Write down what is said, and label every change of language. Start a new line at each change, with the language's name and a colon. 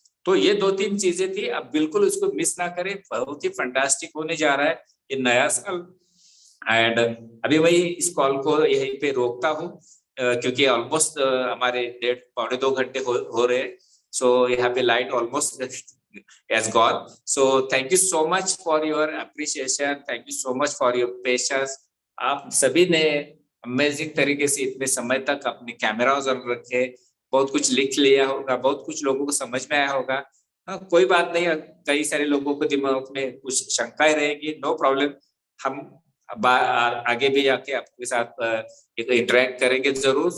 Hindi: तो ये 2-3 चीजें थी, आप बिल्कुल उसको मिस ना करें, बहुत ही फंटास्टिक होने जा रहा है ये नया साल। एंड अभी मैं इस कॉल को यहीं पे रोकता हूँ, क्योंकि ऑलमोस्ट हमारे 1.5-2 घंटे हो रहे हैं। सो यहाँ पे light almost
English: has gone. So thank you so much for your appreciation, thank you so much for your patience.
Hindi: आप सभी ने अमेजिंग तरीके से इतने समय तक अपने कैमरा ऑन रखे, बहुत कुछ लिख लिया होगा, बहुत कुछ लोगों को समझ में आया होगा। कोई बात नहीं, कई सारे लोगों को दिमाग में कुछ शंकाएं रहेगी, नो प्रॉब्लम, हम आगे भी आके आपके साथ इंटरेक्ट करेंगे जरूर।